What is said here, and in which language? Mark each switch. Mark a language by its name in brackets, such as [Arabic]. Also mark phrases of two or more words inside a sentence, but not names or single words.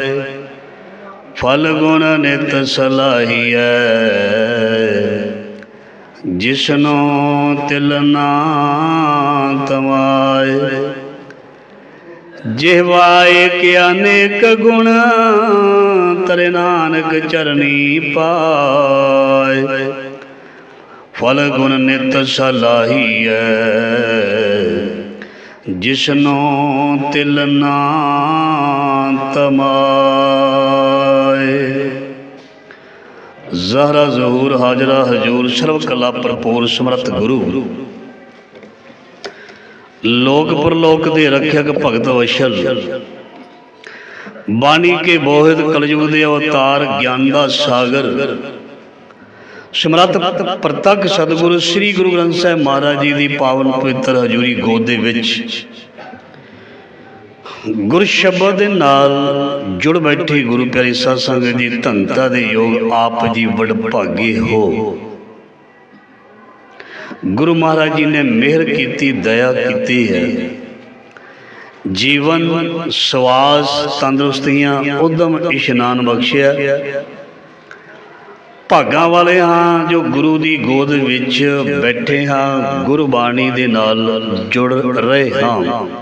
[Punjabi] ਫਲ ਗੁਣ ਨਿਤ ਸਲਾਹੀਐ ਜਿਸਨੋ ਤਿਲ ਨਾ ਤਮਾਏ। ਜਿਹਵਾ ਏਕ ਅਨੇਕ ਗੁਣ ਤਰੇ ਨਾਨਕ ਚਰਣੀ ਪਾਏ। ਫਲ ਗੁਣ ਨਿਤ ਸਲਾਹੀਐ ਜਿਸਨੋ ਤਿਲ ਨਾ ਤਮਾਏ। ਜ਼ਾਹਰਾ ਜ਼ਹੂਰ ਹਾਜ਼ਰਾ ਹਜ਼ੂਰ ਸਰਬ ਕਲਾ ਭਰਪੂਰ ਸਮਰੱਥ ਗੁਰੂ ਲੋਕ ਪਰਲੋਕ ਦੇ ਰੱਖਿਅਕ ਭਗਤ ਵਛਲ ਬਾਣੀ ਕੇ ਬੋਹਿਥ ਕਲਯੁਗ ਦੇ ਅਵਤਾਰ ਗਿਆਨ ਦਾ ਸਾਗਰ ਸਮਰੱਥ ਪ੍ਰਤੱਖ ਸਤਿਗੁਰੂ ਸ੍ਰੀ ਗੁਰੂ ਗ੍ਰੰਥ ਸਾਹਿਬ ਮਹਾਰਾਜ ਜੀ ਕੀ ਪਾਵਨ ਪਵਿੱਤਰ ਹਜ਼ੂਰੀ ਗੋਦ ਦੇ ਵਿਚ ਗੁਰ ਸ਼ਬਦ ਦੇ ਨਾਲ ਜੁੜ ਬੈਠੀ ਗੁਰੂ ਪਿਆਰੀ ਸਾਧ ਸੰਗਤ ਜੀ ਧੰਨਤਾ ਦੇ ਯੋਗ ਆਪ ਜੀ ਵੱਡਭਾਗੇ ਹੋ। ਗੁਰੂ ਮਹਾਰਾਜ ਜੀ ਨੇ ਮੇਹਰ ਕੀ ਦਇਆ ਕੀ ਹੈ। ਜੀਵਨ ਸੁਆਸ ਤੰਦਰੁਸਤੀਆਂ ਉੱਦਮ ਇਸ਼ਨਾਨ ਬਖ਼ਸ਼ਿਆ। ਭਾਗਾਂ ਵਾਲੇ ਹਾਂ ਜੋ ਗੁਰੂ ਕੀ ਗੋਦ ਵਿਚ ਬੈਠੇ ਹਾਂ ਗੁਰਬਾਣੀ ਦੇ ਨਾਲ ਜੁੜ ਰਹੇ ਹਾਂ।